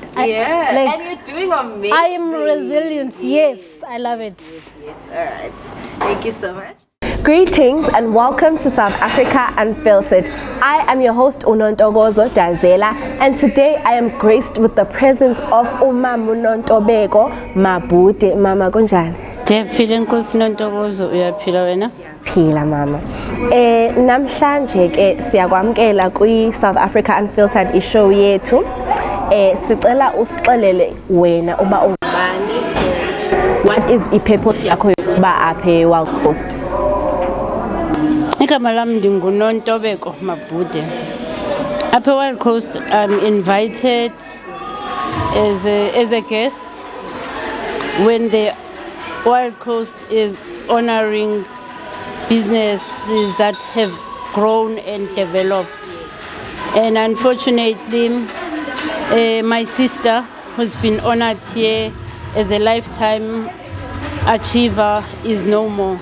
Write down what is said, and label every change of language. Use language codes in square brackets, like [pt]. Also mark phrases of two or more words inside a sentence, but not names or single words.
[en] And you're doing amazing. I am resilient. Yes, I love it. Yes, all right. Thank you so much. Greetings and welcome to South Africa Unfiltered. I am your host Unontogozo Dazela, and today I am graced with the presence of Umama Unontobeko Mabude. [xh] Mama kunjani? Ndiyaphila Nkosi Nontokozo, uyaphila wena? Phila mama. Namhlanje ke siyakwamkela kwi South Africa Unfiltered ishow yethu. Sicela usixelele wena uba ungubani [en] and what is [xh] i-purpose yakho yokuba apha e-Wild Coast? Igama lami ndinguNontobeko Mabude. [en] Apha Wild Coast, I'm invited as a guest when the Wild Coast is honoring businesses that have grown and developed. And unfortunately, my sister, who's been honored here as a lifetime achiever, is no more.